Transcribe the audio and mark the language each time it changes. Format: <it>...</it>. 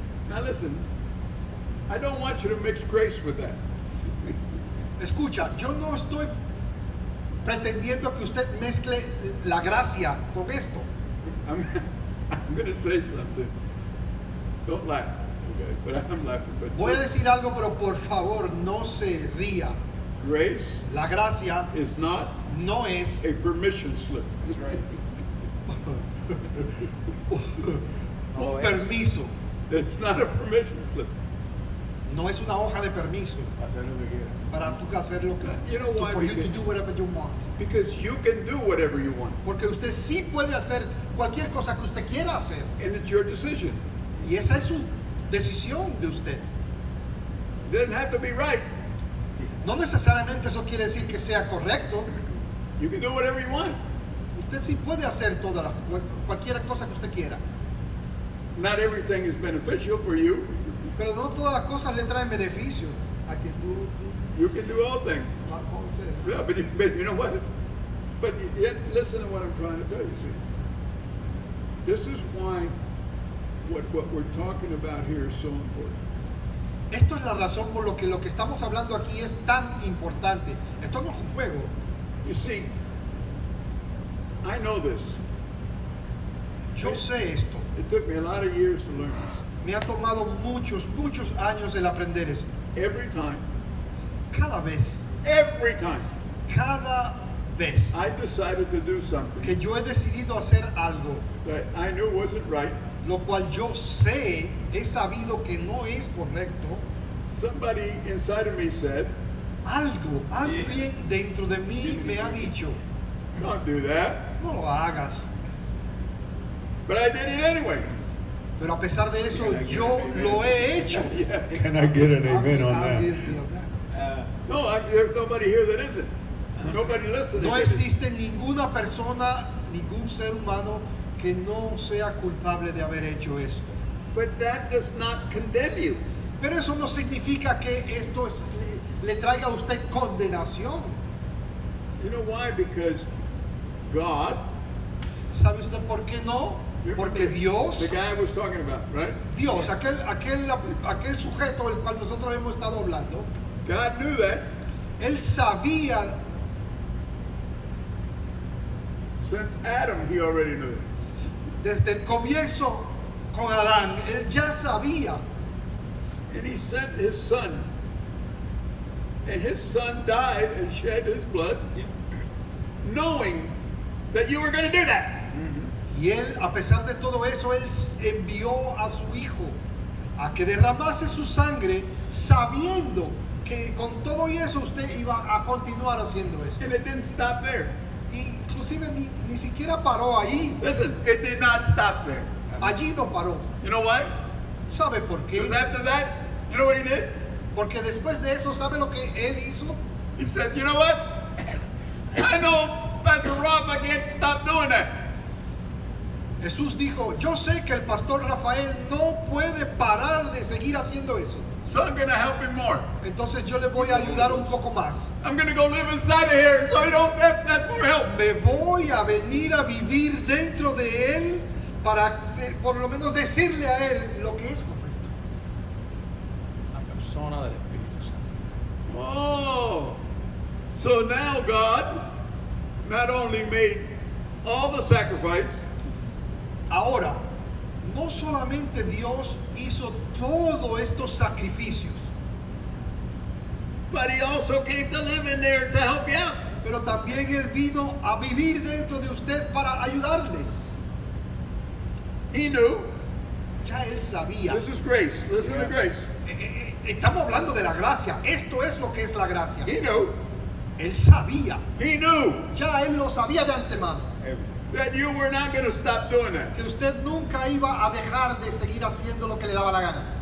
<en>Now listen, I don't want you to mix grace with that.</en> <es>Escucha, yo no estoy pretendiendo que usted mezcle la gracia con esto.</es> <en>I'm going to say something. Don't laugh, okay? But I'm laughing. But</en> <es>Voy a decir algo, pero por favor no se ría.</es> <en>grace</en> <es>La gracia</es> <en>is not</en> <es>no es</es> <en>a permission slip. That's right.</en> <es>un permiso,</es> <en>It's not a permission slip.</en> <es>no es una hoja de permiso Hacer lo que quiera. para tú hacer lo que,</es> <en>You know why for we you to can- do whatever you want. Because you can do whatever you want.</en> <es>Porque usted sí puede hacer cualquier cosa que usted quiera hacer.</es> <en>And it's your decision.</en> <es>Y esa es su decisión de usted.</es> <en>It doesn't have to be right.</en> <es>No necesariamente eso quiere decir que sea correcto.</es> <en>You can do whatever you want.</en> <es>Usted sí puede hacer cualquier cosa que usted quiera.</es> <en>Not everything is beneficial for you.</en> <es>Pero no todas las cosas le traen beneficio.</es> <en>I can do You can do all things. like Paul said. Yeah, but you know what? But yet, listen to what I'm trying to tell you. See, this is why what we're talking about here is so important.</en> <es>Esto es la razón por lo que estamos hablando aquí es tan importante. Esto no es un juego.</es> <en>You see, I know this.</en> <es>Yo sé esto.</es> <en>It took me a lot of years to learn this.</en> <es>Me ha tomado muchos años el aprender esto.</es> <en>Every time,</en> <es>Cada vez,</es> <en>every time,</en> <es>cada vez</es> <en>I decided to do something</en> <es>que yo he decidido hacer algo,</es> <en>that I knew wasn't right,</en> <es>lo cual yo sé, he sabido que no es correcto,</es> <en>somebody inside of me said,</en> <es>alguien dentro de mí me ha dicho,</es> <en>don't do that.</en> <es>no lo hagas.</es> <en>But I did it anyway.</en> <es>Pero a pesar de eso, yo lo he hecho.</es> <en>Yeah. Can I get an amen on that? No, there's nobody here that isn't. Nobody listening.</en> <es>No existe ninguna persona, ningún ser humano que no sea culpable de haber hecho esto.</es> <en>But that does not condemn you.</en> <es>Pero eso no significa que esto le traiga a usted condenación.</es> <en>You know why? Because God,</en> <es>¿Sabe usted por qué no? Porque Dios,</es> <en>the guy I was talking about, right?</en> <es>Dios, aquel sujeto del cual nosotros hemos estado hablando,</es> <en>God knew that</en> <es>él sabía,</es> <en>since Adam, he already knew it.</en> <es>desde el comienzo con Adán, él ya sabía.</es> <en>And he sent his son. And his son died and shed his blood, knowing that you were going to do that.</en> <es>Y él, a pesar de todo eso, él envió a su hijo a que derramase su sangre, sabiendo que con todo y eso usted iba a continuar haciendo esto.</es> <en>And it didn't stop there.</en> <es>Inclusive ni siquiera paró ahí.</es> <en>Listen, it did not stop there.</en> <es>Allí no paró.</es> <en>You know why?</en> <es>¿Sabe por qué?</es> <en>Because after that, you know what he did?</en> <es>Porque después de eso, ¿sabe lo que él hizo?</es> <en>He said, you know what? I know Pastor Rob, I can't stop doing that.</en> <es>Jesús dijo, yo sé que el pastor Rafael no puede parar de seguir haciendo eso.</es> <en>So I'm going to help him more.</en> <es>Entonces yo le voy a ayudar un poco más.</es> <en>I'm going to go live inside of here so he don't have that more help.</en> <es>Me voy a venir a vivir dentro de él para por lo menos decirle a él lo que es correcto. La persona del Espíritu Santo. Oh.</es> <en>So now God not only made all the sacrifice,</en> <es>Ahora, no solamente Dios hizo todos estos sacrificios,</es> <en>but he also came to live in there to help you out.</en> <es>pero también Él vino a vivir dentro de usted para ayudarle.</es> <en>He knew.</en> <es>Ya Él sabía.</es> <en>This is grace. Listen to grace.</en> <es>Estamos hablando de la gracia. Esto es lo que es la gracia.</es> <en>He knew.</en> <es>Él sabía.</es> <en>He knew</en> <es>Ya Él lo sabía de antemano.</es> <en>that you were not going to stop doing that.</en> <es>Que usted nunca iba a dejar de seguir haciendo lo que le daba la gana.</es>